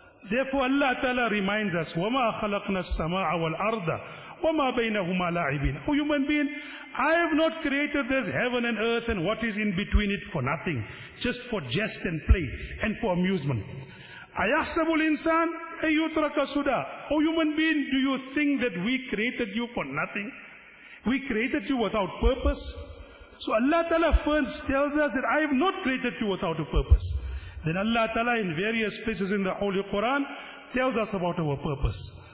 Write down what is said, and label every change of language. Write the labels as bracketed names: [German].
[English] Therefore, Allah Ta'ala reminds us, [Arabic] وَمَا خَلَقْنَا السَّمَاعَ وَالْأَرْضَ وَمَا بَيْنَهُمَا لَاعِبِينَ. [English] O human being, I have not created this heaven and earth and what is in between it for nothing, just for jest and play and for amusement. [Arabic] أَيَحْسَبُ الْإِنسَانَ أَيُّتْرَكَ سُدَى. [English] O human being, do you think that we created you for nothing? We created you without purpose? So Allah Ta'ala first tells us that I have not created you without a purpose. Then Allah Ta'ala in various places in the Holy Quran tells us about our purpose.